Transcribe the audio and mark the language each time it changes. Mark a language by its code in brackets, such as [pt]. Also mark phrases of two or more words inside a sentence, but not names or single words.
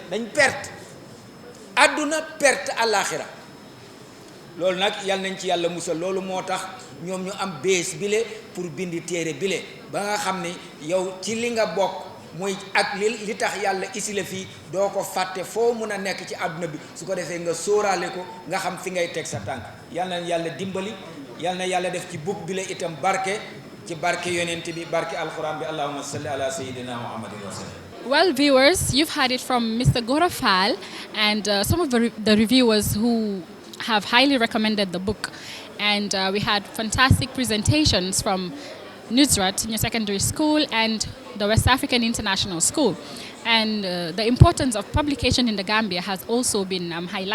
[wo] dañ perte àdduna perte àllaaxira loolu nag yal nañ ci yàlla musal loolu moo tax ñoom ñu am bées bile pour bindi téere bile ba nga xam ne yow ci li nga bokk muy ak li tax yàlla isi la fii doo ko fàtte foo mun a nekk ci àdduna bi su ko defee nga sóoraale ko nga xam fi ngay teg sa tànk yal na yàlla dimbali yal na yàlla def ci bug bile itam barke ci barke yonent bi barke alquran bi [ar] اللهم صل على سيدنا محمد وسلم. [en] Well, viewers, you've heard it from Mr. Gora Faal and some of the reviewers who have highly recommended the book. And we had fantastic presentations from Nusrat Senior Secondary School and the West African International School. And the importance of publication in the Gambia has also been highlighted.